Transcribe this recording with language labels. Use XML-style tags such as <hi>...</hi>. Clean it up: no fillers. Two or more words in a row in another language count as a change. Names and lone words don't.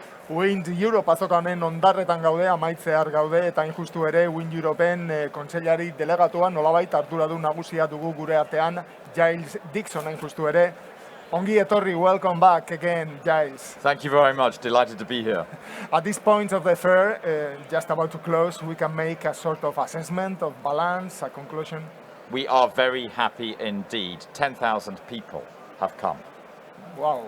<eu>Wind Europe azoka honen ondarretan gaude, amaitzear gaude, eta injustu ere Wind Europeen kontseilari delegatuan nolabait arduradun nagusia dugu gure artean, Giles Dickson injustu ere. Ongi etorri,</eu> <en>welcome back again, Giles. Thank you very much, delighted to be here. At this point of the fair, just about to close, we can make a sort of assessment of balance, a conclusion. We are very happy indeed. 10,000 people have come. Wow.</en>